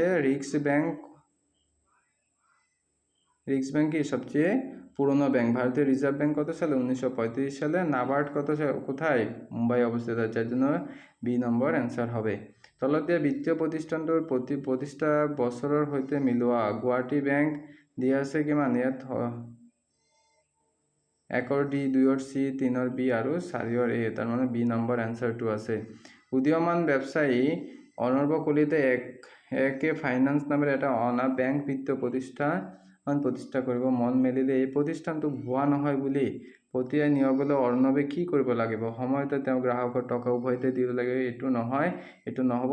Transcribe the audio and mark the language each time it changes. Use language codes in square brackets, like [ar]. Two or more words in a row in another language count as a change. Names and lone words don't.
[bn] রিক্স ব্যাংক কি সবচেয়ে পুরনো ব্যাংক। ভারতীয় রিজার্ভ ব্যাংক কত সালে, 1935 সালে। নাবার্ড কত কোথায়, মুম্বাই অবস্থিত আছে, এর জন্য বি নম্বর অ্যান্সার হবে। [as] তলত দিয়া বিত্তীয় প্ৰতিষ্ঠানটোৰ প্ৰতিষ্ঠা বছৰৰ সৈতে মিলোৱা। গুৱাহাটী বেংক দিয়া আছে কিমান, ইয়াত 1 ডি, 2 চি, 3 বি আৰু 4 এ, তাৰ মানে বি নম্বৰ এনসাৰটো আছে। উদীয়মান ব্যৱসায়ী অনৰ্ব কলিতাই একে ফাইনান্স নামেৰে এটা অনা বেংক বিত্তীয় প্ৰতিষ্ঠা কৰিব মন মেলিলে এই প্ৰতিষ্ঠানটো ভুৱা নহয় বুলি পতিয়াই নিয়াবলৈ অৰ্ণৱে কি কৰিব লাগিব, সময়তে তেওঁ গ্ৰাহকৰ টকা উভয়তে দিব লাগে, এইটো নহ'ব।